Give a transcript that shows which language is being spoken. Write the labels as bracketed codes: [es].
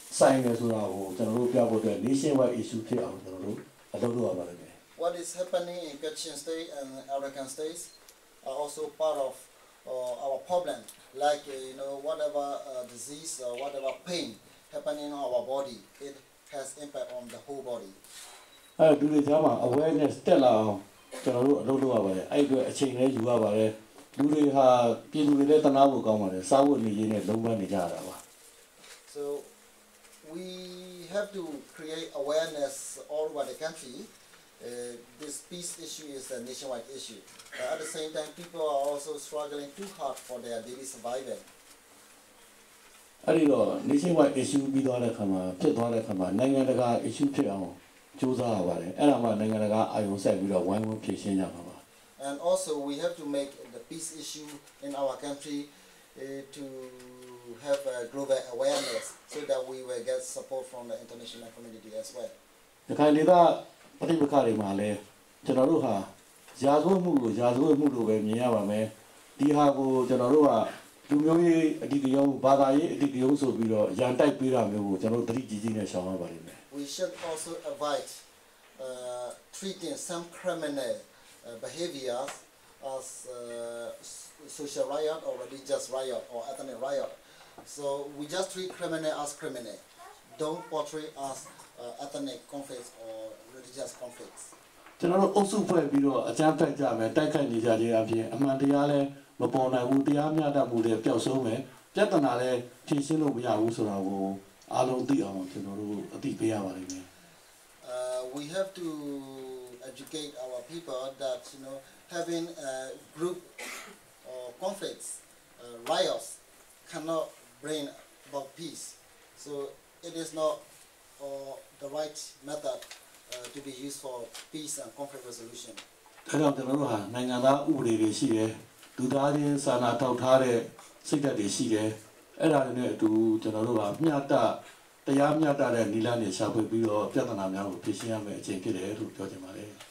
[my] ဆိုင်နေဆိုတာကိုကျွန်တော်တို့ပြဖို့အတွက် [en] nationwide issue [my] ဖြစ်အောင်ကျွန်တော်တို့အလုပ်လုပ်ရပါလိမ့်မယ် [en] What is happening in Kachin State and Arakan states are also part of our problem. Like whatever disease or whatever pain happening in our body, it has impact on the whole body. [my] အဲ့ဒီလူတွေကြားမှာ awareness တက်လာအောင်ကျွန်တော်တို့အလုပ်လုပ်ရပါတယ်အဲ့အတွက်အချိန်လေးယူရပါတယ်လူတွေဟာပြည်သူတွေလည်းတနာဖို့ကောင်းပါတယ်စားဖို့နေရင်းနဲ့လုံးဝနေကြရတာပါ [en] So we have to create awareness all over the country. This peace issue is a nationwide issue. At the same time, people are also struggling too hard for their daily survival. [my] အဲ့ဒီတော့ [en] nationwide issue [my] ပြီးသွားတဲ့ခါမှာဖြစ်သွားတဲ့ခါမှာနိုင်ငံတကာ issue ဖြစ်အောင်ကြိုးစားရပါတယ်အဲ့ဒါမှနိုင်ငံတကာအာရုံစိုက်ပြီးတော့ဝိုင်းဝန်းဖြေရှင်းကြမှာပါ [en] And also we have to make the peace issue in our country to have a global awareness so that we will get support from the international community as well. [my] ဒီခိုင်ဒေသပဋိပက္ခတွေမှာလည်းကျွန်တော်တို့ဟာရာဇဝတ်မှုကိုရာဇဝတ်မှုလို့ပဲမြင်ရပါမယ်ဒီဟာကိုကျွန်တော်တို့ကလူမျိုးရေးအဓိကရုဏ်းဘာသာရေးအဓိကရုဏ်းဆိုပြီးတော့ရန်တိုက်ပေးတာမျိုးကိုကျွန်တော်တို့သတိကြီးကြီးနဲ့ရှောင်ရပါလိမ့်မယ် [en] We should also avoid treating some criminal behaviors as social riot or religious riot or ethnic riot. So we just treat criminal as criminal. Don't portray as ethnic conflicts or religious conflicts. [my] ကျွန်တော်တို့အုပ်စုဖွဲ့ပြီးတော့အကြမ်းဖက်ကြမယ်တိုက်ခိုက်နေကြခြင်းအပြင်အမှန်တရားလည်းမပေါ်နိုင်ဘူးတရားမျှတမှုတွေပျောက်ဆုံးမယ်ပြဿနာလည်းဖြေရှင်းလို့မရဘူးဆိုတာကိုအားလုံးသိအောင်ကျွန်တော်တို့အသိပေးရပါလိမ့်မယ် [en] We have to educate our people that having group conflicts, riots cannot bring about peace. So it is not the right method to be used for peace and conflict resolution. [my] ဒါကြောင့်ကျွန်တော်တို့ဟာနိုင်ငံသားဥပဒေတွေရှိတယ်လူသားချင်းစာနာထောက်ထားတဲ့စိတ်ဓာတ်တွေရှိတယ်အဲ့ဒါတွေနဲ့အတူကျွန်တော်တို့ကမျှတတရားမျှတတဲ့နိလန်းတွေရှာဖွေပြီးတော့ပြဿနာများကိုဖြေရှင်းရမယ့်အချိန်ဖြစ်တယ်လို့ပြောချင်ပါတယ်